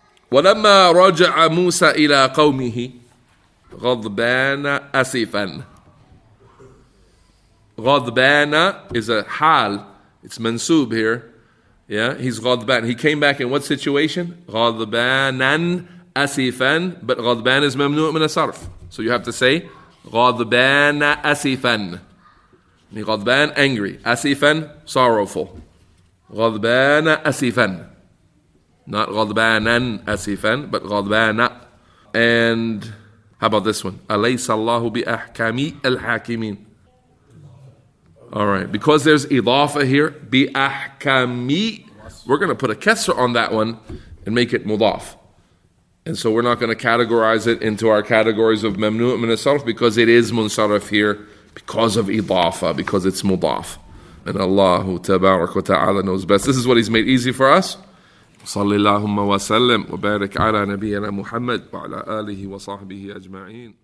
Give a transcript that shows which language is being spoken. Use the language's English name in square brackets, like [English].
[Arabic] ولما رجع موسى إلى قومه غضبان أسفا. [English] غضبان is a hal. It's mansub here. Yeah, he's غضبان. He came back in what situation? [Arabic] غضبانا أسفا. [English] But غضبان is ممنوع من الصرف. So you have to say [Arabic] غضبان أسفا. [English] غضبان angry. أسفا sorrowful. [Arabic] غضبان أسفا. Not غضبانا أسفا, but غضبان. [English] And how about this one? [Arabic] أليس الله بأحكام الحاكمين. [English] All right, because there's idafa here, بأحكام, we're going to put a kesra on that one and make it mudaf. And so we're not going to categorize it into our categories of mamnu' min as-sarf because it is munsarif here because of idafa, because it's mudaf. And Allahu tabarak wa ta'ala knows best. This is what He's made easy for us. [Arabic] صلى اللهم وسلم وبارك على نبينا محمد وعلى آله وصحبه أجمعين.